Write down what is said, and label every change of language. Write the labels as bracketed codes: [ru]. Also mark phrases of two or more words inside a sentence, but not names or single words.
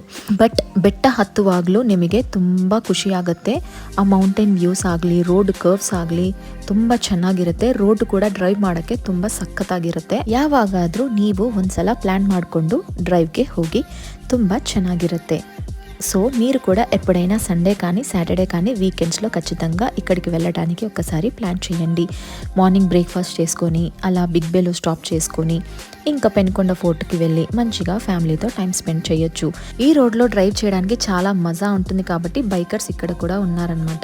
[kn] ಬಟ್ ಬೆಟ್ಟ ಹತ್ತುವಾಗಲೂ ನಿಮಗೆ ತುಂಬ ಖುಷಿಯಾಗುತ್ತೆ. ಆ [en] mountain views [kn] ಆಗಲಿ, [en] road curves [kn] ಆಗಲಿ ತುಂಬ ಚೆನ್ನಾಗಿರುತ್ತೆ. ರೋಡ್ ಕೂಡ ಡ್ರೈವ್ ಮಾಡೋಕ್ಕೆ ತುಂಬ ಸಖತ್ತಾಗಿರುತ್ತೆ. ಯಾವಾಗಾದರೂ ನೀವು ಒಂದ್ಸಲ ప్లాన్ ಮಾಡಿಕೊಂಡು డ్రైవ్కి ಹೋಗಿ, ತುಂಬ ಚೆನ್ನಾగిರುತ್ತೆ. [te] సో మీరు కూడా ఎప్పుడైనా సండే కానీ సాటర్డే కానీ వీకెండ్స్లో ఖచ్చితంగా ఇక్కడికి వెళ్ళడానికి ఒకసారి ప్లాన్ చేయండి. [en] morning breakfast [te] చేసుకొని అలా బిగ్ బేలో స్టాప్ చేసుకొని ఇంకా పెనుకొండ ఫోర్ట్కి వెళ్ళి మంచిగా ఫ్యామిలీతో [en] time spend [te] చేయొచ్చు. ఈ రోడ్లో డ్రైవ్ చేయడానికి చాలా మజా ఉంటుంది కాబట్టి బైకర్స్ ఇక్కడ కూడా ఉన్నారనమాట.